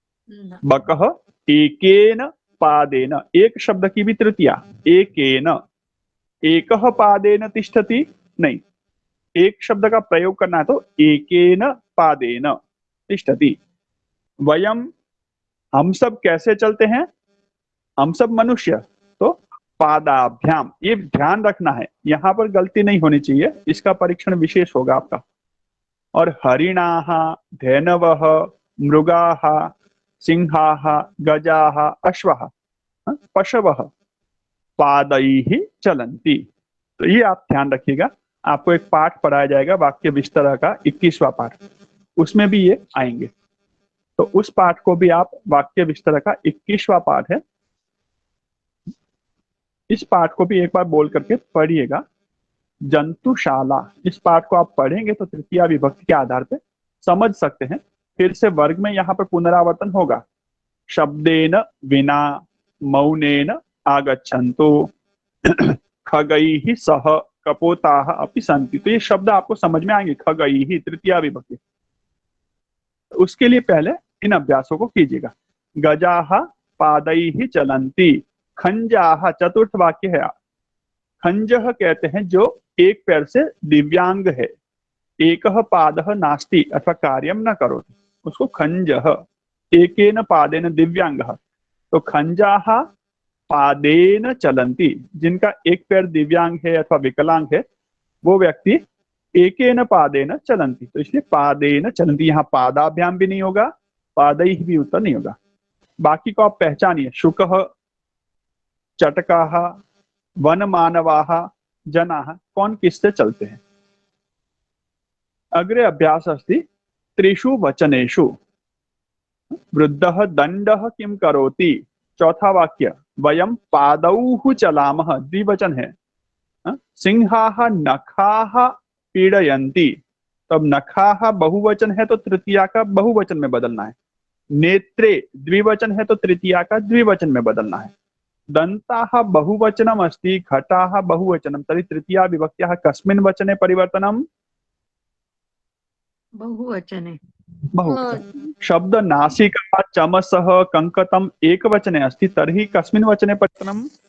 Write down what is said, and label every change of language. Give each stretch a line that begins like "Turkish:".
Hindi: बकह एकेन पादेन, एक शब्द की भी तृतीया, एकेन, एकह पादेन तिष्ठति नहीं, एक शब्द का प्रयोग करना है तो
Sanskrit: एकेन पादेन तिष्ठति।
Hindi: वयम, हम सब कैसे चलते हैं? हम सब मनुष्य, तो पादाभ्याम, ये ध्यान रखना है, यहाँ पर गलती नहीं होनी चाहिए, इसका परीक्षण विशेष होगा आपका।
Sanskrit: और हरिणाः, धेनवः, मृगाः, सिंहाः, गजाः, अश्वः, पशवः पादैः चलन्ति।
Hindi: तो ये आप ध्यान रखिएगा, आपको एक पाठ पढ़ाया जाएगा वाक्य विस्तार का 21वां पाठ, उसमें भी ये आएंगे। तो उस पाठ को भी आप, वाक्य विस्तार का 21वां पाठ है, इस पाठ को भी एक बार बोल करके पढ़िएगा। जंतुशाला, इस पाठ को आप पढ़ेंगे तो तृतीया विभक्ति के आधार पे समझ सकते हैं। फिर से वर्ग में यहाँ पर पुनरावर्तन होगा।
Sanskrit: शब्देन विना मौनेन आगच्छन्तु खगैः सह कपोताः अपि सन्ति।
Hindi: तो ये शब्द आपको समझ में आएंगे, खगैः तृतीया विभक्ति। उसके लिए पहले इन अभ्यासों को कीजिएगा।
Sanskrit: गजाः पादैः चलन्ति, खंजाः
Hindi: चतुर्थ वाक्य है। खंजः कहते हैं जो एक पैर से दिव्यांग है,
Sanskrit: एकः पादः नास्ति अथवा कार्यम न करोति,
Hindi: उसको खंजः,
Sanskrit: एकेन पादेन दिव्यांगः।
Hindi: तो
Sanskrit: खंजाः पादेन चलन्ति,
Hindi: जिनका एक पैर दिव्यांग है अथवा विकलांग है, वो व्यक्ति
Sanskrit: एकेन पादेन चलन्ति।
Hindi: तो इसलिए
Sanskrit: पादेन चलन्ति,
Hindi: यहाँ पादाभ्याम भी नहीं होगा, पादैः भी उत्तर नहीं होगा। बाकी को आप पहचानिए। शुकः, चटकाः, वनमानवाः, जनाः, कौन किससे चलते हैं।
Sanskrit: अग्रे अभ्यास अस्ति त्रिषु वचनेषु। वृद्धः दंडः किं करोति,
Hindi: चौथा वाक्य।
Sanskrit: वयं पादौ चलामः,
Hindi: द्विवचन है।
Sanskrit: सिंहाः नखाः पीडयन्ति,
Hindi: तब नखाः बहुवचन है तो तृतीया का बहुवचन में बदलना है। नेत्रे द्विवचन है तो तृतीया का द्विवचन में बदलना है।
Sanskrit: दंताः बहुवचनम अस्ति, घटाः बहुवचनम, तर्हि तृतीया विभक्त्याः कस्मिन् वचने परिवर्तनम्, बहुवचने। बहुवचन। शब्द नासिका चमसः कंकतम एकवचने अस्ति, तर्हि कस्मिन् वचने परिवर्तनम्,